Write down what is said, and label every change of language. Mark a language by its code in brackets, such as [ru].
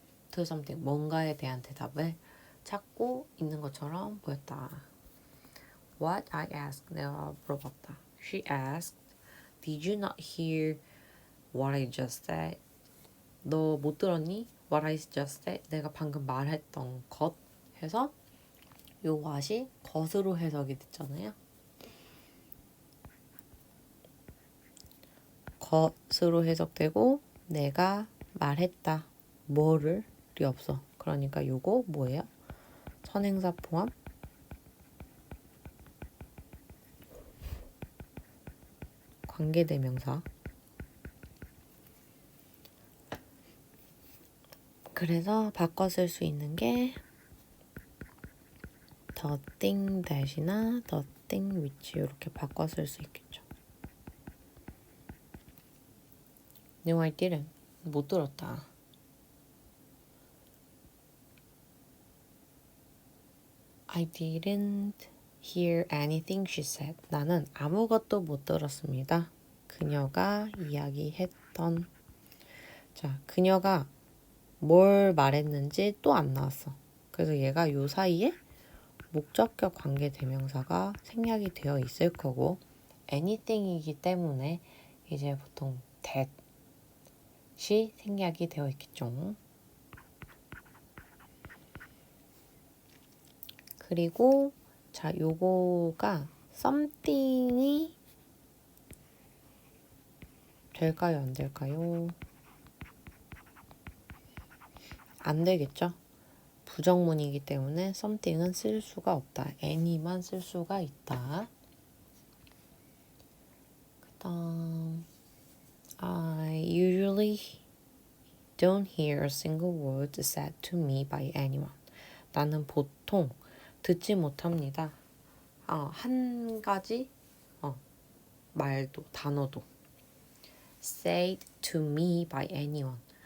[en] To something, [ko] 뭔가에 대한 대답을 찾고 있는 것처럼 보였다. [en] What? I asked. [ko] 내가 물어봤다. [en] She asked, Did you not hear what I just said? [ko] 너 못 들었니? [en] What I just said? [ko] 내가 방금 말했던 것 해서 요 what이 것으로 해석이 됐잖아요. 것으로 해석되고 내가 말했다. 뭐를이 없어. 그러니까 요거 뭐예요? 선행사 포함 관계대명사. 그래서 바꿔 쓸 수 있는 게 [en] the thing that이나 the thing which [ko] 이렇게 바꿔 쓸 수 있겠죠. [en] No, I didn't. [ko] 못 들었다. [en] I didn't hear anything she said. [ko] 나는 아무것도 못 들었습니다. 그녀가 이야기했던. 자, 그녀가 뭘 말했는지 또 안 나왔어. 그래서 얘가 요 사이에 목적격 관계 대명사가 생략이 되어 있을 거고 anything이기 때문에 이제 보통 [en] that [ko] 이 생략이 되어 있겠죠. 그리고 자, 요거가 something이 될까요? 안 될까요? 안 되겠죠? 부정문이기 때문에 something은 쓸 수가 없다. any만 쓸 수가 있다. [en] 그다음 I usually don't hear a single word said to me by anyone. [ko] 나는 보통 듣지 못합니다. 한 가지 말도 단어도 [en] said to me by anyone.